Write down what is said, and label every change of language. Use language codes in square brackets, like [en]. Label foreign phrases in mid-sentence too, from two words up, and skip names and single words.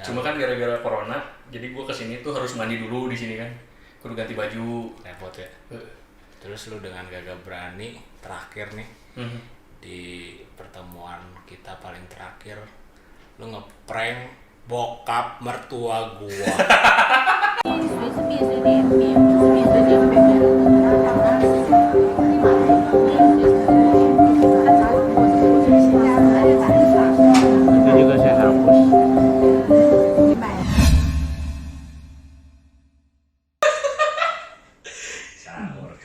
[id] Cuma kan gara-gara corona, jadi gua kesini tuh harus mandi dulu di sini kan. Kudu ganti baju. Repot ya? Terus lu dengan gagah berani terakhir nih di pertemuan kita paling terakhir lu ngeprank bokap mertua gua. 随便随便便，随便随便便， Itu juga saya hapus. Sahur kan.